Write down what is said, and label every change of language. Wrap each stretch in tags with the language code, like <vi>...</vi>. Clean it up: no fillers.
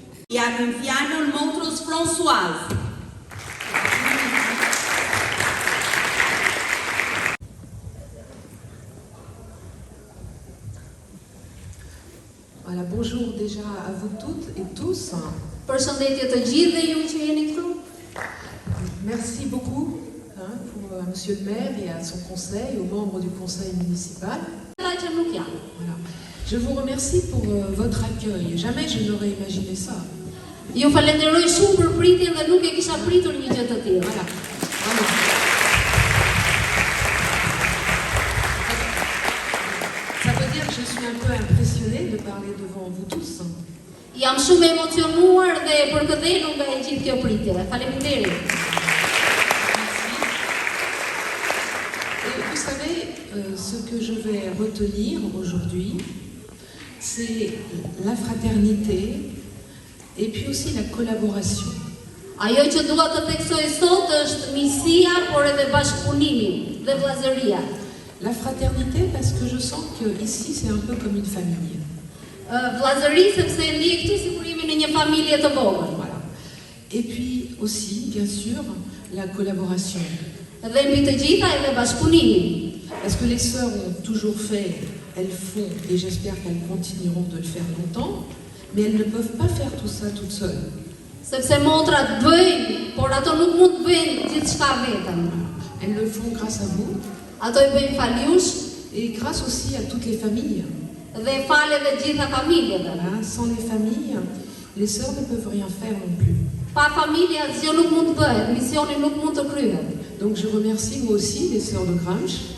<sq>Japim fjalën motrës Françoise.</sq> <fr>Voilà, bonjour déjà à vous toutes et tous.</fr> <sq>Përshëndetje të gjithë dhe ju që jeni këtu.</sq> <fr>Merci beaucoup pour Monsieur le maire et à son conseil, aux membres du conseil municipal.</fr> <sq>Ata që nuk janë.</sq> <fr>Voilà. Je vous remercie pour votre accueil. Jamais je n'aurais imaginé ça.</fr> <sq>Ju falenderoj shumë për pritjen dhe nuk e kisha pritur një gjë të tillë.</sq> <fr>Voilà. Vraiment. Ça veut dire que je suis un peu impressionnée de parler devant vous tous.</fr> <sq>Jam shumë emocionuar dhe përkëdhelur nga e gjithë kjo pritje. Faleminderit.</sq> <fr>Et vous savez, ce que je vais retenir aujourd'hui, c'est la fraternité et puis aussi la collaboration.</fr> <sq>Ajo që dua të theksoj sot është miqësia, por edhe bashkëpunimi dhe vllazëria.</sq> <fr>La fraternité parce que je sens que ici c'est un peu comme une famille.</fr> <sq>Vllazëri sepse ndjej këtu sikur jemi në një familje të vogël.</sq> <fr>Voilà. Et puis aussi, bien sûr, la collaboration.</fr> <sq>Dhe mbi të gjitha edhe bashkëpunimi.</sq> <fr>Parce que les sœurs ont toujours fait, elles font, et j'espère qu'elles continueront de le faire longtemps, mais elles ne peuvent pas faire tout ça toutes seules.</fr> <sq>Sepse motrat bëjnë, por ato nuk mund të bëjnë gjithçka vetëm.</sq> <fr>Elles le font grâce à vous</fr> <sq>Ato I bëjnë faljush</sq> <fr>et grâce aussi à toutes les familles.</fr> <sq>dhe fale dhe gjitha familjeve.</sq> <fr>Voilà. Sans les familles, les sœurs ne peuvent rien faire non plus.</fr> <sq>Pa familje asgjë nuk mund të bëhet, misioni nuk mund të kryhet.</sq> <fr>Donc je remercie moi aussi les sœurs de Gramsh.</fr>